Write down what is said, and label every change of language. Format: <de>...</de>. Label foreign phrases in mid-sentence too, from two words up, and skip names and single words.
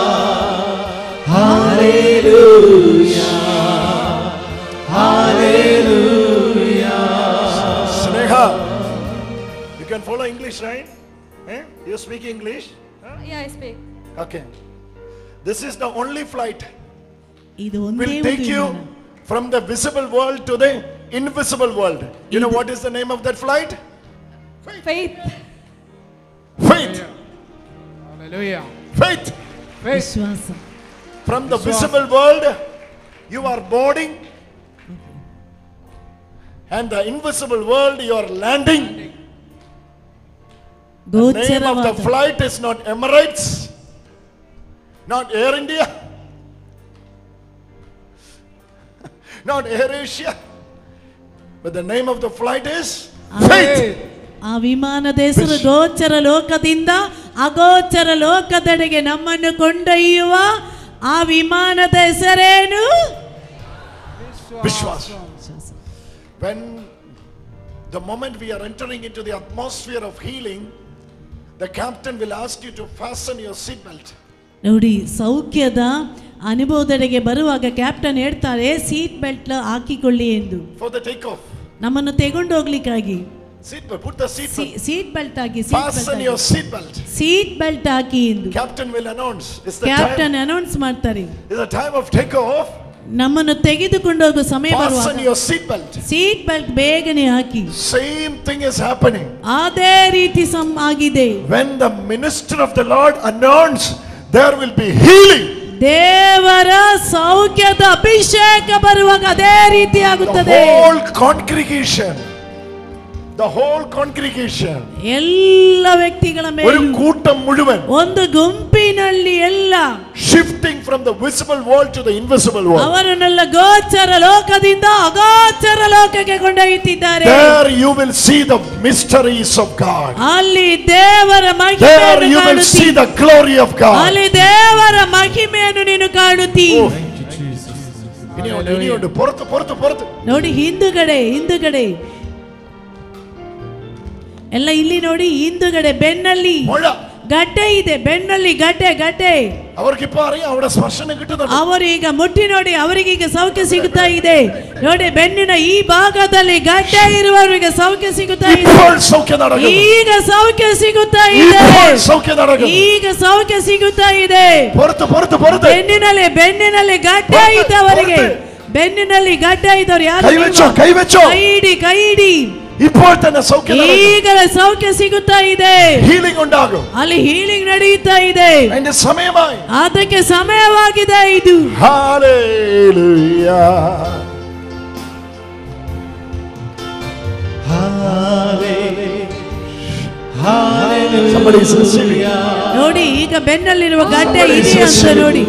<en>Hallelujah. Hallelujah. Sneha, you can follow English, right? You speak English? Yeah, I speak. Okay. This is the only flight</en> <kn>ಇದು ಒಂದೇ</kn> <en>will take you from the visible world to the invisible world. You know what is the name of that flight? Faith. Faith. Hallelujah. Faith.</en> <kn>ವಿಶ್ವಾಸ.</kn> <en>From the visible world, you are boarding, and the invisible world, you are landing. The name of the flight is not Emirates, not Air India, not Air Asia, but the name of the flight is Faith.</en> <kn>ಆ ವಿಮಾನದ ಹೆಸರು ಗೋಚರ ಲೋಕದಿಂದ ಅಗೋಚರ ಲೋಕದೆಡೆಗೆ ನಮ್ಮನ್ನು ಕೊಂಡೊಯ್ಯುವ ಆ ವಿಮಾನದ ಹೆಸರೇನು? Vishwas.</kn> <en>When the moment we are entering into the atmosphere of healing, the captain will ask you to fasten your seatbelt.</en> <kn>ನೋಡಿ, ಸೌಖ್ಯದ ಅನುಭವದೆಡೆಗೆ ಬರುವಾಗ ಕ್ಯಾಪ್ಟನ್ ಹೇಳ್ತಾರೆ</kn> <en>seat belt</en> <kn>ಹಾಕಿಕೊಳ್ಳಿ ಎಂದು.</kn> <en>For the takeoff.</en> <kn>ನಮ್ಮನ್ನು ತೆಗೊಂಡು ಹೋಗ್ಲಿಕ್ಕಾಗಿ</kn> <en>Seat belt. Put the seat belt. seat belt</en> <kn>ಹಾಕಿ,</kn> <en>Fasten your seat belt. seat belt</en> <kn>ಹಾಕಿ ಎಂದು</kn> <en>Captain will announce. It's the</en> <kn>ಕ್ಯಾಪ್ಟನ್</kn> <en>time.</en> <kn>ಅನೌನ್ಸ್ ಮಾಡ್ತಾರೆ.</kn> <en>It's the time of takeoff.</en> <kn>ನಮ್ಮನ್ನು ತೆಗೆದುಕೊಂಡು ಹೋಗುವ ಸಮಯ</kn> <en>Fasten</en> <kn>ಬರುವಾಗ</kn> <en>your seat belt. seat belt</en> <kn>ಬೇಗನೆ ಹಾಕಿ.</kn> <en>Same thing is happening.</en> <kn>ಅದೇ ರೀತಿ ಆಗಿದೆ.</kn> <en>When the minister of the Lord announce, there will be healing.</en> <kn>ದೇವರ ಸೌಖ್ಯದ ಅಭಿಷೇಕ ಬರುವಾಗ ಅದೇ ರೀತಿ</kn> <en>The</en> <kn>ಆಗುತ್ತದೆ.</kn> <en>whole congregation.</en> <kn>ಎಲ್ಲ ವ್ಯಕ್ತಿಗಳ</kn> <ml>ഒരു</ml> <kn>ಮೇಲೆ</kn> <ml>കൂട്ടം മുഴുവൻ</ml> <kn>ಒಂದು ಗುಂಪಿನಲ್ಲಿ ಎಲ್ಲ</kn> <en>shifting from the visible world to the invisible world.</en> <kn>ಅವರನ್ನೆಲ್ಲ ಗೋಚರ ಲೋಕದಿಂದ ಅಗೋಚರ ಲೋಕಕ್ಕೆ ಕೊಂಡೊಯ್ಯುತ್ತಿದ್ದಾರೆ.</kn> <en>There you will see the mysteries of God.</en> <kn>ಅಲ್ಲಿ ದೇವರ</kn> <en>There</en> <kn>ಮಹಿಮೆಯನ್ನು</kn> <en>you will</en> <kn>ಕಾಣುತ್ತಿ.</kn> <en>see the glory of God.</en> <kn>ಅಲ್ಲಿ ದೇವರ ಮಹಿಮೆಯನ್ನು ನೀನು ಕಾಣುತ್ತಿ.</kn> <ml>ഇനിയുണ്ട് പുറത്ത്</ml> <kn>ನೋಡಿ, ಹಿಂದುಗಡೆ ಎಲ್ಲ ಇಲ್ಲಿ ನೋಡಿ, ಹಿಂದುಗಡೆ ಬೆನ್ನಲ್ಲಿ ಮೊಳ ಗಡ್ಡೆ ಇದೆ. ಬೆನ್ನಲ್ಲಿ ಗಡ್ಡೆ</kn> <ml>അവർക്കിപ്പോ അറിയാം അവിടെ സ്പർശനം കിട്ടുന്നുണ്ട്.</ml> <kn>ಅವರು ಈಗ ಮುಟ್ಟಿ ನೋಡಿ, ಅವರಿಗೀಗ ಸೌಖ್ಯ ಸಿಗುತ್ತಾ ಇದೆ. ನೋಡಿ, ಬೆನ್ನಿನ ಈ ಭಾಗದಲ್ಲಿ ಗಡ್ಡೆ ಇರುವವರಿಗೆ ಸೌಖ್ಯ ಸಿಗುತ್ತಾ ಇದೆ.</kn> <ml>ഇപ്പോൾ സൗഖ്യം നടക്കുന്നു.</ml> <kn>ಈಗ ಸೌಖ್ಯ ಸಿಗುತ್ತಾ ಇದೆ.</kn> <ml>ഇപ്പോൾ സൗഖ്യം നടക്കുന്നു.</ml> <kn>ಈಗ ಸೌಖ್ಯ ಸಿಗುತ್ತಾ ಇದೆ.</kn> <ml>പുറത്ത്</ml> <kn>ಬೆನ್ನಿನಲ್ಲಿ ಗಡ್ಡೆ ಇದ್ದವರಿಗೆ, ಬೆನ್ನಿನಲ್ಲಿ ಗಡ್ಡೆ ಇದ್ದವರು ಯಾರು?</kn> <ml>കൈവച്ചോ</ml> <kn>ಕೈ ಇಡಿ.</kn> <ml>ഇപ്പോൾ തന്നെ സൗഖ്യം നടക്കുന്നു.</ml> <kn>ಈಗಲೇ ಸೌಖ್ಯ ಸಿಗುತ್ತಾ ಇದೆ.</kn> <ml>ഹീലിംഗ് ഉണ്ടാകും.</ml> <kn>ಅಲ್ಲಿ ಹೀಲಿಂಗ್ ನಡೆಯುತ್ತಾ ಇದೆ.</kn> <ml>അതിന്റെ സമയമായി.</ml> <kn>ಅದಕ್ಕೆ ಸಮಯವಾಗಿದೆ ಇದು.</kn> <ml>ഹല്ലേലൂയ.</ml> <kn>ನೋಡಿ, ಈಗ ಬೆನ್ನಲ್ಲಿರುವ ಗಡ್ಡೆ ಇದೆ ಅಂತ ನೋಡಿ.</kn>